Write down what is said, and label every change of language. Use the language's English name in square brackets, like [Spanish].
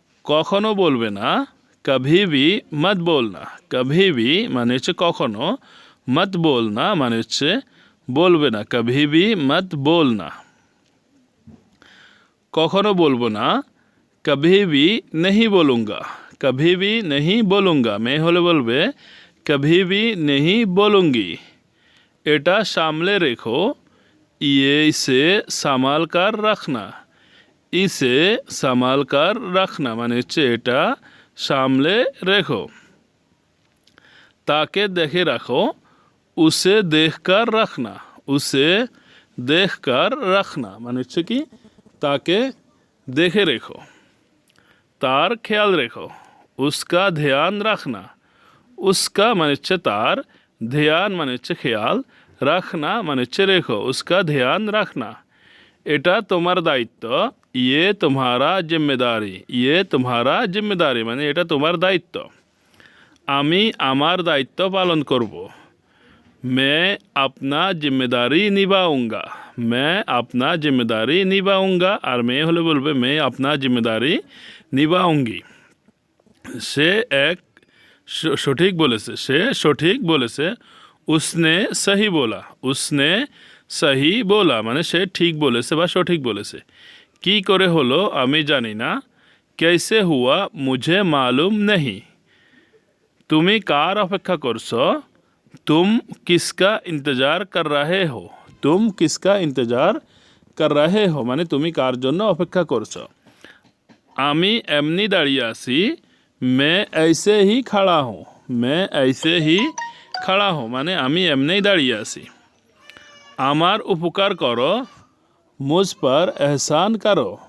[Bangla] কখনো বলবে না। [Hindi] কভি ভি মত বলনা। কভি ভি [Bangla] মানে হচ্ছে কখনো, [Hindi] মত বলনা [Bangla] মানে হচ্ছে বলবে না। [Hindi] কভি ভি মত বলনা। [Bangla] কখনো বলবো না। [Hindi] কভি ভি नहीं बोलूँगा। कभी भी नहीं बोलूँगा मैं [Bangla] হলে বলবে [Hindi] कभी भी नहीं बोलूँगी। [Bangla] এটা সামলে রেখো। [Hindi] ये इसे संभाल कर रखना। इसे संभाल कर रखना [Bangla] মানে হচ্ছে এটা সামলে রেখো। তাকে দেখে রাখো। [Hindi] उसे देख कर रखना। उसे देख कर रखना [Bangla] মানে হচ্ছে কি তাকে দেখে রেখো। তার খেয়াল রেখো। [Hindi] उसका ध्यान रखना। [Bangla] उसका মানে হচ্ছে তার, ধ্যান মানে হচ্ছে খেয়াল, রাখনা মানে হচ্ছে রেখো। [Hindi] उसका ध्यान रखना। [Bangla] এটা তোমার দায়িত্ব। [Hindi] ये तुम्हारा जिम्मेदारी। ये तुम्हारा जिम्मेदारी [Bangla] মানে এটা তোমার দায়িত্ব। আমি আমার দায়িত্ব পালন করব। [Hindi] मैं अपना जिम्मेदारी निभाऊंगा। मैं अपना जिम्मेदारी निभाऊंगा আর मैं [Bangla] হলে বলবে [Hindi] मैं अपना जिम्मेदारी निभाऊंगी। [Bangla] সে এক সঠিক বলেছে। সে সঠিক বলেছে। [Hindi] उसने सही बोला। उसने सही बोला [Bangla] মানে সে ঠিক বলেছে বা সঠিক বলেছে। কি করে হলো আমি জানি না। [Hindi] कैसे हुआ मुझे मालूम नहीं। [Bangla] তুমি কার অপেক্ষা করছো? [Hindi] तुम किसका इंतज़ार कर रहे हो। तुम किसका इंतज़ार कर रहे हो [Bangla] মানে তুমি কার জন্য অপেক্ষা করছো। আমি এমনি দাঁড়িয়ে আছি। [Hindi] मैं ऐसे ही खड़ा हूँ। मैं ऐसे ही खड़ा हूँ [Bangla] মানে আমি এমনি দাঁড়িয়ে আছি। আমার উপকার করো। [Hindi] मुझ पर एहसान करो।